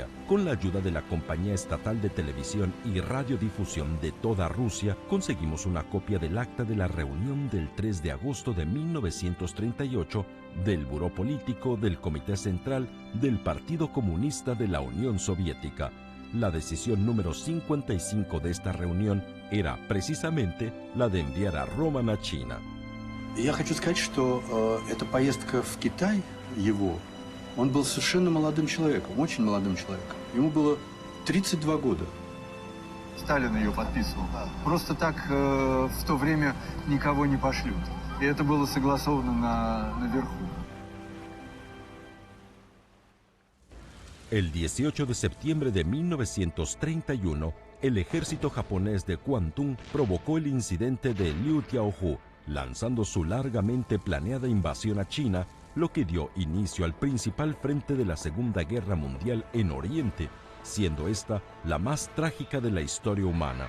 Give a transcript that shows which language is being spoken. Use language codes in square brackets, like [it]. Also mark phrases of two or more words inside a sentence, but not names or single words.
[es] Con la ayuda de la Compañía Estatal de Televisión y Radiodifusión de toda Rusia, conseguimos una copia del acta de la reunión del 3 de agosto de 1938 del Buró Político del Comité Central del Partido Comunista de la Unión Soviética. La decisión número 55 de esta reunión era precisamente la de enviar a Roman a China. [ru] Я хочу сказать, что эта поездка в Китай его, он был совершенно молодым человеком, очень молодым человеком. Ему было 32 года. Сталин ее подписывал. Просто так в то время никого не пошлют. И это было согласовано наверху. [es] El 18 de septiembre de 1931, el ejército japonés de Kwantung provocó el incidente de Liu Tiaohu, lanzando su largamente planeada invasión a China, lo que dio inicio al principal frente de la Segunda Guerra Mundial en Oriente, siendo esta la más trágica de la historia humana.